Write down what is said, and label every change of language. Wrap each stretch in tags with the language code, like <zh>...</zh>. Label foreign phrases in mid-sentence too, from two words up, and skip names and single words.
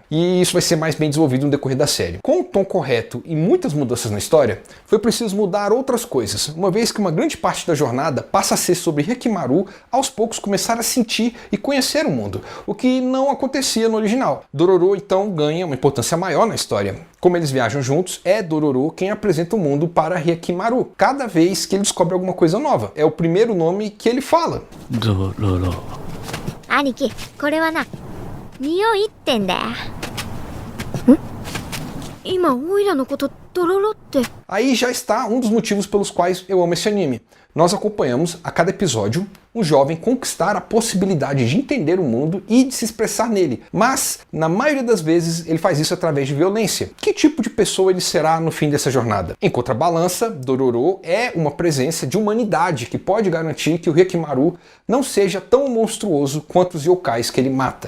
<pt>E isso vai ser mais bem desenvolvido no decorrer da série. Com o tom correto e muitas mudanças na história, foi preciso mudar outras coisas, uma vez que uma grande parte da jornada passa a ser sobre Hyakkimaru aos poucos começar a sentir e conhecer o mundo, o que não acontecia no original. Dororo então ganha uma importância maior na história. Como eles viajam juntos, é Dororo quem apresenta o mundo para Hyakkimaru, cada vez que ele descobre alguma coisa nova. É o primeiro nome que ele fala. Dororo.</pt> <ja>Aniki, これはな、匂いってんだよ。今オイラのことドロロって</ja> <pt>Aí já está um dos motivos pelos quais eu amo esse anime. Nós acompanhamos, a cada episódio, um jovem conquistar a possibilidade de entender o mundo e de se expressar nele. Mas, na maioria das vezes, ele faz isso através de violência. Que tipo de pessoa ele será no fim dessa jornada? Em contrabalança, Dororo é uma presença de humanidade que pode garantir que o Hyakkimaru não seja tão monstruoso quanto os yokais que ele mata.</pt>